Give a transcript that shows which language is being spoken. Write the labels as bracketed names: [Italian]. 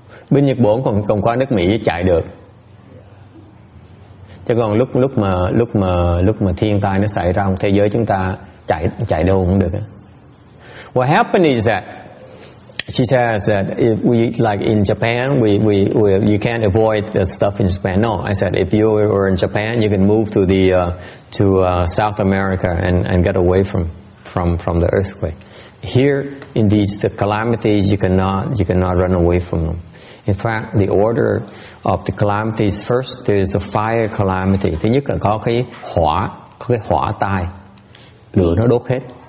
[Vietnamese] Bên Nhật Bản còn qua nước Mỹ chạy được, chứ còn lúc mà thiên tai nó xảy ra, thế giới chúng ta chạy đâu cũng được. [English] What happened is that she says that if we, like in Japan, you can't avoid the stuff in Japan. No, I said if you were in Japan, you can move to South America and get away from the earthquake. Here in these calamities, you cannot run away from them. In fact, the order of the calamities, first there is a fire calamity. [Vietnamese] Thứ nhất là có cái hỏa tai, lửa nó đốt hết.